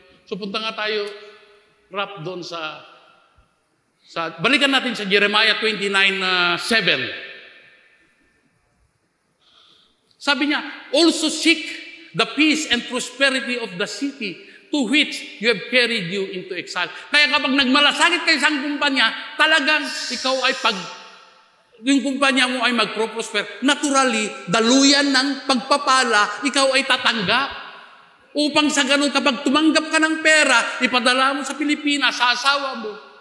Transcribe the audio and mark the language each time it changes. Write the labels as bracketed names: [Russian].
[Filipino] So punta nga tayo, wrap doon balikan natin sa Jeremiah 29:7. Sabi niya, [English] also seek the peace and prosperity of the city to which you have carried you into exile. [Filipino] Kaya kapag nagmalasakit kayo sa kumpanya, talagang ikaw ay yung kumpanya mo ay mag-prosper. Naturally, daluyan ng pagpapala, ikaw ay tatanggap. Upang sa ganun, kapag tumanggap ka ng pera, ipadala mo sa Pilipinas, sa asawa mo.